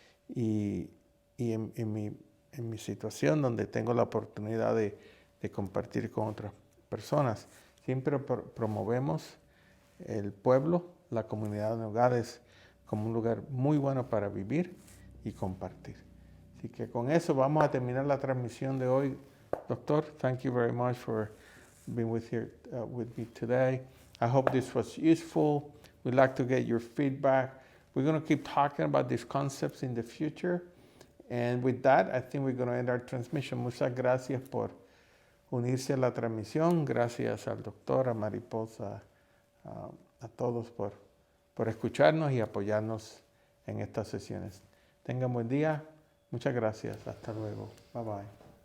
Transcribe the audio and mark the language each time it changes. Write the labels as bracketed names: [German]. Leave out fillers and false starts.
[Spanish] Y en mi situación, donde tengo la oportunidad de compartir con otras personas, siempre promovemos el pueblo, la comunidad de Nogales, como un lugar muy bueno para vivir y compartir. Así que con eso vamos a terminar la transmisión de hoy. [English] Doctor, thank you very much for being with me today. I hope this was useful. We'd like to get your feedback. We're going to keep talking about these concepts in the future. And with that, I think we're going to end our transmission. [Spanish] Muchas gracias por unirse a la transmisión. Gracias al doctor, a Mariposa, a todos por escucharnos y apoyarnos en estas sesiones. Tengan buen día. Muchas gracias. Hasta luego. [English] Bye bye.